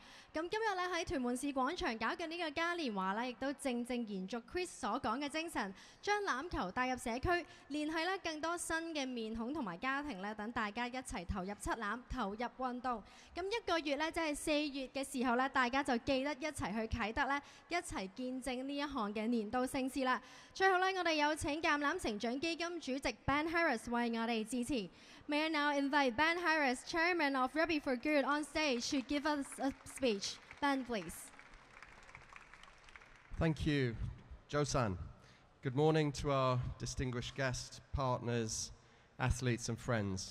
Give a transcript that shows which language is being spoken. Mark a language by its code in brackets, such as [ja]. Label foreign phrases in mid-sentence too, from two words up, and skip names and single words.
[yue] 咁今日咧喺屯門市廣場搞緊呢個嘉年華咧，亦都正延續 Chris 所講嘅精神，將欖球帶入社區，聯繫咧更多新嘅面孔同埋家庭咧，等大家一齊投入七欖，投入運動。咁一個月咧，即係4月嘅時候咧，大家就記得一齊去啟德咧，一齊見證呢一項嘅年度盛事啦。最後咧，我哋有請橄欖成長基金主席 Ben Harris 為我哋致辭。 [en] May I now invite Ben Harris, Chairman of Rugby for Good, on stage to give us a speech. Ben, please. Thank you, Jo-san. Good morning to our distinguished guests, partners, athletes and friends.